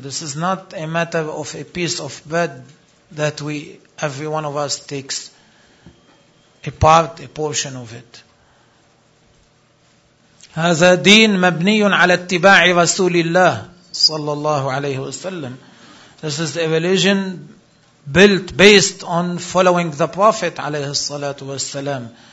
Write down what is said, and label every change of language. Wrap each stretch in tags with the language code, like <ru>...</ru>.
<en>This is not a matter of a piece of bread that we, every one of us takes a part, a portion of it.</en> <ar>هذا دين مبني على اتباع رسول الله صلى الله عليه وسلم.</ar> <en>This is a religion built based on following the Prophet</en> <ar>عليه الصلاة والسلام.</ar>